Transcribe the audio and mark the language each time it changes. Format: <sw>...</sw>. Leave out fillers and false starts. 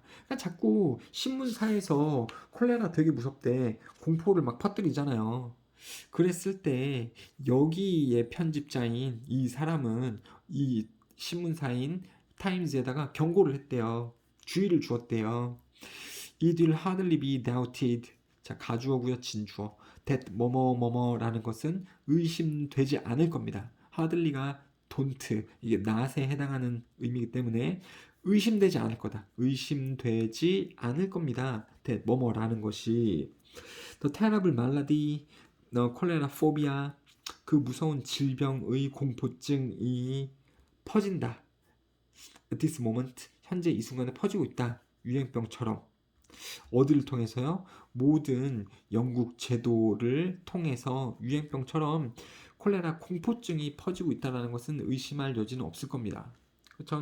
<ko>그러니까 자꾸 신문사에서 콜레라 되게 무섭대. 공포를 막 퍼뜨리잖아요. 그랬을 때 여기에 편집자인 이 사람은 이 신문사인 타임즈에다가 경고를 했대요. 주의를 주었대요.</ko> <en>It will hardly be doubted.</en> <ko>자, 가주어고요, 진주어. that 뭐뭐뭐뭐라는 것은 의심되지 않을 겁니다. hardly가 don't, 이게 not에 해당하는 의미이기 때문에 의심되지 않을 거다. 의심되지 않을 겁니다. that 뭐뭐라는 것이.</ko> <en>The terrible malady, the cholera phobia,</en> <ko>그 무서운 질병의 공포증이 퍼진다.</ko> <en>At this moment,</en> <ko>현재 이 순간에 퍼지고 있다. 유행병처럼. 어디를 통해서요? 모든 영국 제도를 통해서 유행병처럼 콜레라 공포증이 퍼지고 있다는 것은 의심할 여지는 없을 겁니다. 그렇죠?</ko>